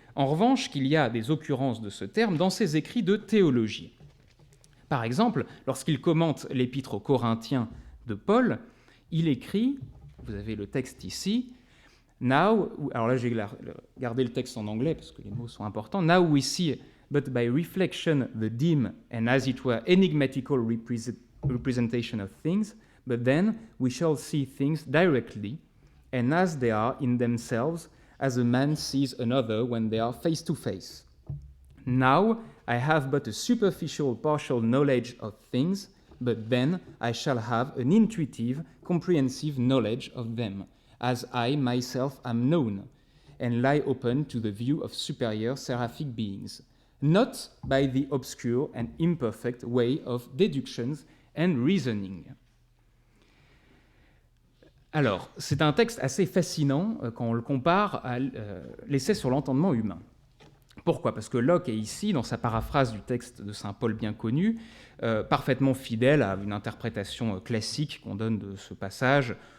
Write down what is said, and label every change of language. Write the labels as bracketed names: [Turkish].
[French] En revanche, qu'il y a des occurrences de ce terme dans ses écrits de théologie. Par exemple, lorsqu'il commente l'épître aux Corinthiens de Paul, il écrit, vous avez le texte ici, Now, alors là j'ai gardé le texte en anglais parce que les mots sont importants. [English] Now we see, but by reflection, the dim and as it were enigmatical representation of things, but then we shall see things directly and as they are in themselves, as a man sees another when they are face to face. Now I have but a superficial, partial knowledge of things, but then I shall have an intuitive, comprehensive knowledge of them, as I myself am known, and lie open to the view of superior seraphic beings, not by the obscure and imperfect way of deductions and reasoning. [French] Alors, c'est un texte assez fascinant quand on le compare à l'essai sur l'entendement humain. Pourquoi ? Parce que Locke est ici, dans sa paraphrase du texte de saint Paul bien connu, parfaitement fidèle à une interprétation classique qu'on donne de ce passage.